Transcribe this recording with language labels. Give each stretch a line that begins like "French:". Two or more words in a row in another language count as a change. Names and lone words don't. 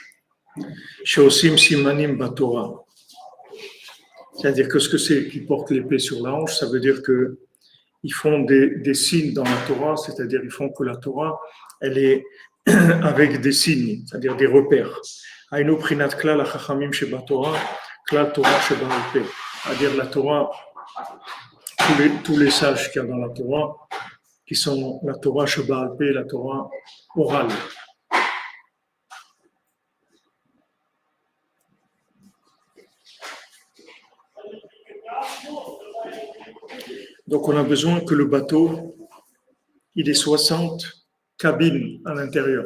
Hebrew: שעושים סימנים בתורה.
French: C'est-à-dire que ce que c'est qu'ils portent l'épée sur la hanche, ça veut dire que ils font des signes dans la Torah, c'est-à-dire ils font que la Torah, elle est avec des signes, c'est-à-dire des repères.
Hebrew: היינו בחינת כלל החכמים שבתורה כלל תורה שבעל פה.
French: C'est-à-dire la Torah, tous les sages qu'il y a dans la Torah, qui sont la
Hebrew: תורה שבעל פה,
French: la Torah orale. Donc, on a besoin que le bateau, il ait 60 cabines à l'intérieur.